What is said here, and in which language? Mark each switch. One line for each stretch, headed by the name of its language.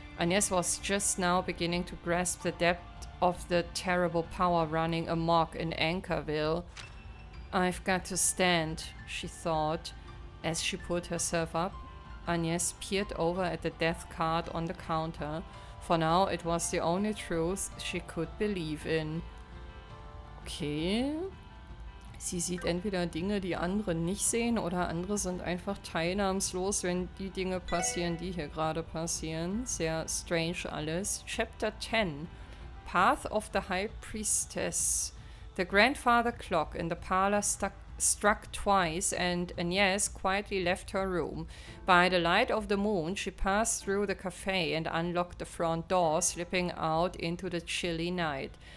English: Agnès was just now beginning to grasp the depth of the terrible power running amok in Anchorville. I've got to stand, she thought. As she pulled herself up, Agnès peered over at the death card on the counter. For now, it was the only truth she could believe in. Okay.
German: Sie sieht entweder Dinge, die andere nicht sehen, oder andere sind einfach teilnahmslos, wenn die Dinge passieren, die hier gerade passieren. Sehr strange alles.
English: Chapter 10. Path of the High Priestess. The grandfather clock in the parlor struck twice, and Agnès quietly left her room. By the light of the moon, she passed through the cafe and unlocked the front door, slipping out into the chilly night.